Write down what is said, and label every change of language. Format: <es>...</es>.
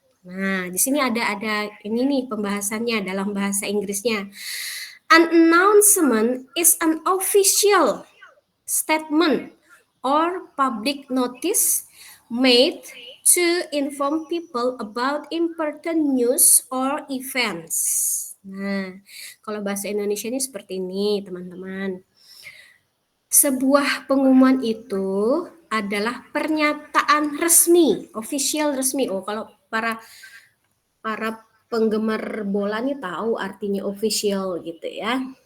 <id>Nah, di sini ada ini nih pembahasannya dalam bahasa Inggrisnya.</id> <en>An announcement is an official statement or public notice made to inform people about important news or events.</en> <id>Nah, kalau bahasa Indonesia ini seperti ini, teman-teman. Sebuah pengumuman itu adalah pernyataan resmi, official resmi. Oh, kalau para para penggemar bola nih tahu artinya official gitu ya.</id>